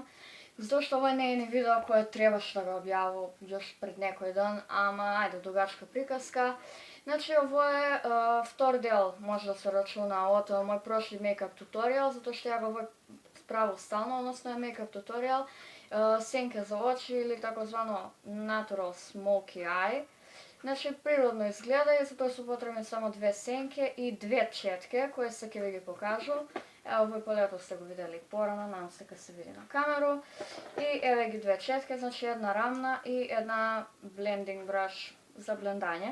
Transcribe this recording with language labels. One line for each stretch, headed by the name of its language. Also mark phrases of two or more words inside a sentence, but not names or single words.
Macedonian: Затоа што овој не е ни видео кое требаше да го објавам још пред некој ден, ама ајде дугачка приказка. Значи овој е втор дел, може да се рачуна од мој прошли
English: makeup tutorial,
Macedonian: затоа што ја го правил стално, односно е
English: makeup tutorial,
Macedonian: сенке за очи или такозвано
English: natural smoky eye.
Macedonian: Значи природно изгледа и затоа се потребни само две сенке и две четке, кои се ќе ви ги покажу. Ево овој полето сте го видели порано,
Serbian: надам се ка се види на камеру.
Macedonian: И еве ги две четке, значи една рамна и една
English: blending brush
Macedonian: за блендање.